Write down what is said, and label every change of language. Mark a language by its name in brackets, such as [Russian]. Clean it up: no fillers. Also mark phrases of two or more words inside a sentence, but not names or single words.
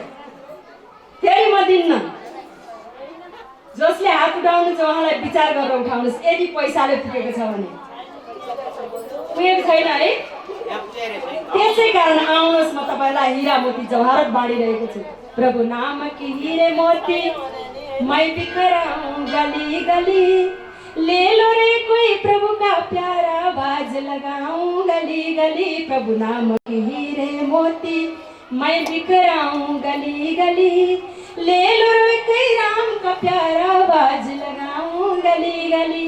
[Nepali] फेरि म दिन्न। जसले हात उठाउनु छ उहाँलाई विचार गरेर उठाउनुहोस्, यदि पैसाले पुगेको छ भने। पुगेको छैन है? त्यसै कारण आउनुहोस्, म तपाईँलाई हिरा मोती जवाहरत बाँडिरहेको छु। [Hindi] प्रभु नाम की हीरे मोती मैं बिखराऊं गली गली, ले लो रे कोई प्रभु का प्यारा बाज लगाऊं गली गली। प्रभु नाम की हीरे मोती मैं बिखराऊं गली गली, ले लो रे कोई राम का प्यारा बाज लगाऊं गली गली।